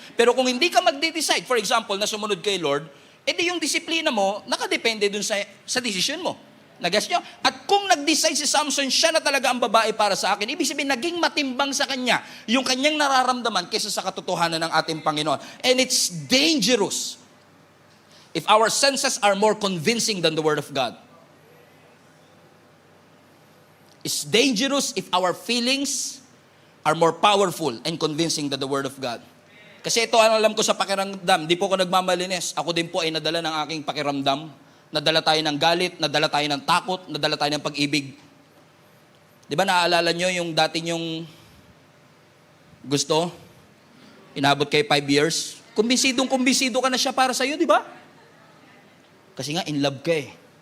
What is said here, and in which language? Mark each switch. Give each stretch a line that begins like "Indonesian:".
Filipino: Pero kung hindi ka magde-decide,
English: for example,
Filipino: na sumunod kay Lord, edi yung disiplina mo, nakadepende dun sa desisyon mo. Nagas nyo? At kung nag-decide si Samson, siya na talaga ang babae para sa akin, ibig sabihin, naging matimbang sa kanya yung kanyang nararamdaman kaysa sa katotohanan ng ating Panginoon.
English: And it's dangerous if our senses are more convincing than the Word of God. It's dangerous if our feelings are more powerful and convincing than the Word of God.
Filipino: Kasi ito, alam ko sa pakiramdam, di po ako nagmamalinis. Ako din po ay nadala ng aking pakiramdam. Nadala tayo ng galit, nadala tayo ng takot, nadala tayo ng pag-ibig. Di ba naaalala nyo yung dati nyong gusto? Inabot kayo 5 years? Kumbinsido ka na siya para sa'yo, di ba? Kasi nga, in love ka eh.